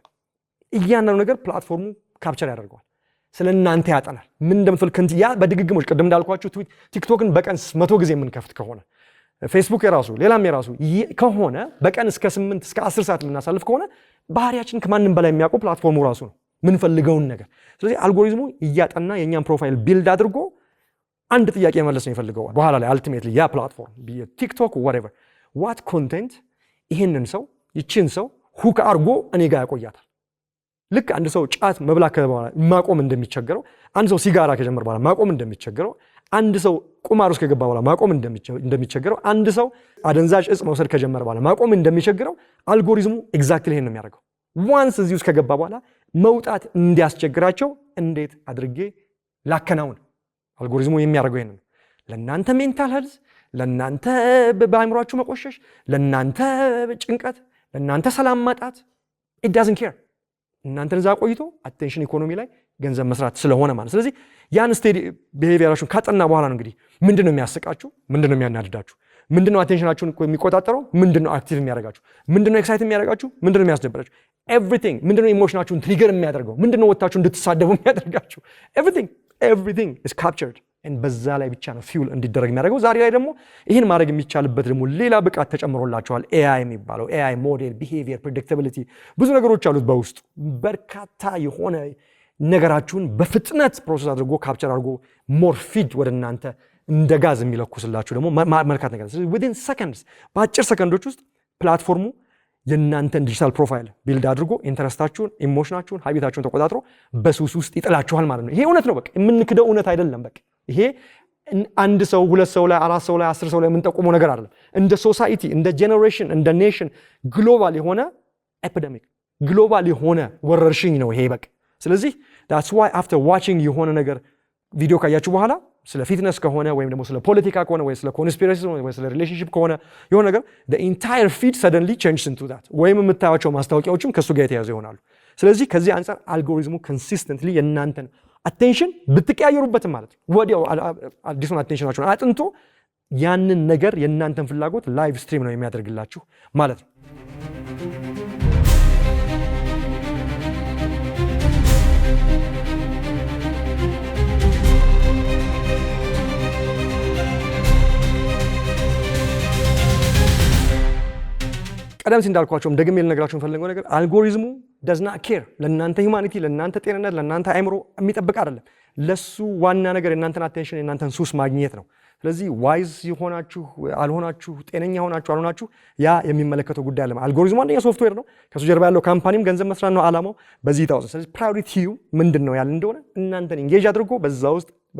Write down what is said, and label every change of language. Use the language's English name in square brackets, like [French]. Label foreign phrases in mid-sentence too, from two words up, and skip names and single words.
[Amharic] እያንዳንዱ ነገር ፕላትፎርሙ ካፕቸር ያደርገዋል። ስለ እናንተ ያጠናል። ምን እንደምትፈልጉ ያ በድግግሞች ቅድም እንዳልኳችሁ ቲክቶክን በቀን 100 ጊዜ የምንከፍት ከሆነ ፌስቡክ የራሱ ሌላም የራሱ ከሆነ በቀን እስከ 8 እስከ 10 ሰዓት የምናሳልፍ ከሆነ ባህሪያችን ከማንም በላይ የሚያውቀው ፕላትፎርሙ ራሱ ነው ምንፈልገውን ነገር። ስለዚህ አልጎሪዝሙ እያጠና የኛን [English] profile build [Amharic] አድርጎ አንድ ጥያቄ መመለስ ነው ይፈልገው በኋላ ላይ አልቲሜትሊ ያ ፕላትፎርም ቲክቶክ [English] whatever what content [Amharic] ይሄንን ሰው ይችን ሰው ሁክ አርጎ እኔ ጋር ያቆያታል። ልክ አንድ ሰው ጫት መብላት ከበኋላ ማቆም እንደሚቸገረው፣ አንድ ሰው ሲጋራ ከጀመረ በኋላ ማቆም እንደሚቸገረው፣ አንድ ሰው ቁማር ውስጥ ከገባ በኋላ ማቆም እንደሚቸገረው፣ አንድ ሰው አደንዛዥ እጽ መውሰድ ከጀመረ በኋላ ማቆም እንደሚቸገረው አልጎሪዝሙ ኤግዛክትሊ ይሄን ነው የሚያደርገው። ዋንስ እዚህ ውስጥ ከገባ በኋላ መውጣት እንዲያስቸግራቸው እንዴት አድርጌ ላከናውን? አልጎሪዝሙ የሚያደርገው ይሄን ነው። ለእናንተ [English] mental health፣ [Amharic] ለእናንተ በአእምሯችሁ መቆሸሽ፣ ለእናንተ ጭንቀት፣ ለእናንተ ሰላም ማጣት [English] it doesn't care [Amharic] እናንተን እዛ ቆይቶ [English] attention economy [Amharic] ላይ ገንዘብ መስራት ስለሆነ ማለት። ስለዚህ ያን ስቴዲ ቢሄቪየራችሁን ካጠና በኋላ ነው እንግዲህ ምንድነው የሚያስቃችሁ፣ ምንድነው የሚያናድዳችሁ፣ ምንድነው አቴንሽናችሁን የሚቆጣጠረው፣ ምንድነው አክቲቭ የሚያደርጋችሁ፣ ምንድነው ኤክሳይት የሚያደርጋችሁ፣ ምንድነው የሚያስደብራችሁ፣ ኤቭሪቲንግ ምንድነው ኢሞሽናችሁን ትሪገር የሚያደርገው፣ ምንድነው ወጣችሁ እንድትሳደቡ የሚያደርጋችሁ፣ [English] everything is captured and [Amharic] በዛ ላይ ብቻ ነው ፊውል እንዲደረግ የሚያደርገው። ዛሬ ላይ ደግሞ ይህን ማድረግ የሚቻልበት ደግሞ ሌላ ብቃት ተጨምሮላቸዋል። ኤአይ የሚባለው [English] AI model፣ [Amharic] ቢሄቪየር፣ ፕሬዲክታቢሊቲ ብዙ ነገሮች አሉት በውስጡ። በርካታ የሆነ ነገራችሁን በፍጥነት ፕሮሰስ አድርጎ ካፕቸር አድርጎ [English] more feed [Amharic] ወደ እናንተ እንደ ጋዝ የሚለኩስላችሁ ደግሞ መልካት ነገር። ስለዚህ [English] within seconds [Amharic] በአጭር ሰከንዶች ውስጥ ፕላትፎርሙ የእናንተን [English] digital profile build [Amharic] አድርጎ ኢንተረስታችሁን፣ ኢሞሽናችሁን፣ ሀቢታችሁን ተቆጣጥሮ በሱስ ውስጥ ይጥላችኋል ማለት ነው። ይሄ እውነት ነው። በቃ የምንክደው እውነት አይደለም። በቃ ይሄ አንድ ሰው፣ ሁለት ሰው ላይ፣ አራት ሰው ላይ፣ 10 ሰው ላይ የምንጠቁመው ነገር አይደለም። እንደ ሶሳይቲ፣ እንደ ጄኔሬሽን፣ እንደ ኔሽን ግሎባል የሆነ ኤፒደሚክ፣ ግሎባል የሆነ ወረርሽኝ ነው ይሄ በቃ። ስለዚህ [English] that's why after watching [Amharic] የሆነ ነገር ቪዲዮ ካያችሁ በኋላ ስለ ፊትነስ ከሆነ ወይም ደግሞ ስለ ፖለቲካ ከሆነ ወይ ስለ ኮንስፒረሲ ወይ ስለ ሪሌሽንሺፕ ከሆነ የሆነ ነገር [English] the entire feed suddenly changes into that [Amharic] ወይም የምታዩቸው ማስታወቂያዎችም ከሱ ጋር የተያዙ ይሆናሉ። ስለዚህ ከዚህ አንፃር አልጎሪዝሙ ኮንሲስተንትሊ የእናንተን አቴንሽን ብትቀያየሩበትም ማለት ነው ወዲያው አዲሱን አቴንሽናችሁን አጥንቶ ያንን ነገር የእናንተን ፍላጎት ላይቭ ስትሪም ነው የሚያደርግላችሁ ማለት ነው። ቀደም ሲል እንዳልኳቸውም ደግሜ ልነግራችሁ የምፈልገው ነገር አልጎሪዝሙ [English] does not care [Amharic] ለእናንተ ሂውማኒቲ፣ ለእናንተ ጤንነት፣ ለእናንተ አእምሮ የሚጠብቅ አይደለም። ለሱ ዋና ነገር የእናንተን አቴንሽን፣ የእናንተን ሱስ ማግኘት ነው። ስለዚህ ዋይዝ የሆናችሁ አልሆናችሁ፣ ጤነኛ ሆናችሁ አልሆናችሁ ያ የሚመለከተው ጉዳይ አለ። አልጎሪዝሙ አንደኛ ሶፍትዌር ነው። ከሱ ጀርባ ያለው ካምፓኒም ገንዘብ መስራት ነው ዓላማው። በዚህ ታውስ። ስለዚህ ፕራዮሪቲው ምንድን ነው ያለ እንደሆነ እናንተን ኢንጌጅ አድርጎ በዛ ውስጥ